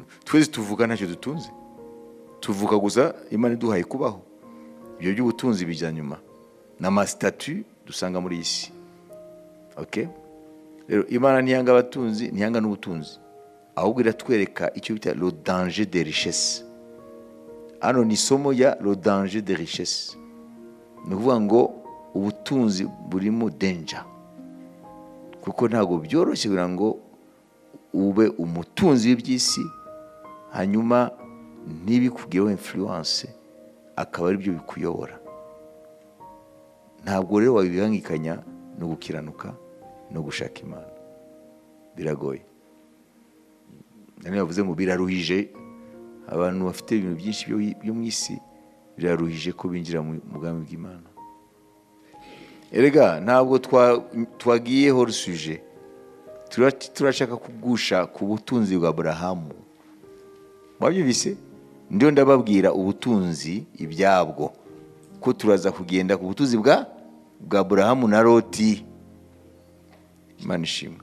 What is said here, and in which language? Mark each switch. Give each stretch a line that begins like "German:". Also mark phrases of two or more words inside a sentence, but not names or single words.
Kinyarwanda: Twese tuvuga ntacyo dutunze, tuvuga gusa Imana iduhaye kubaho. Ibyo by'ubutunzi bijya nyuma n'amasitatu dusanga muri isi. Okay? Rero Imana ntiyanga abatunzi, ntiyanga n'ubutunzi, ahubwo iratwereka icyo bita
French: le danger des richesses.
Swahili: Ano ni somo ya
French: le danger des richesses.
Kinyarwanda: Ni ukuvuga ngo ubutunzi burimo danger, kuko ntabwo byoroshye kugira ngo ube umutunzi w'iby'isi hanyuma ntibikugeho influence akaba ari byo bikuyobora. Ntabwo rero wabibangikanya no gukiranuka no gushaka Imana. Biragoye. Nani yavuze ngo biraruhije abantu bafite ibintu byinshi byo mu isi, biraruhije ko binjira mu mugambi bw'Imana. Erega ntabwo twagiye
French: hors sujet.
Kinyarwanda: Turashaka kugusha ku butunzi bwa Aburahamu. Mwabyumvise? Ndio ndababwira ubutunzi ibyabwo, ko turaza kugenda ku butunzi bwa Aburahamu na Loti. Imana ishimwe.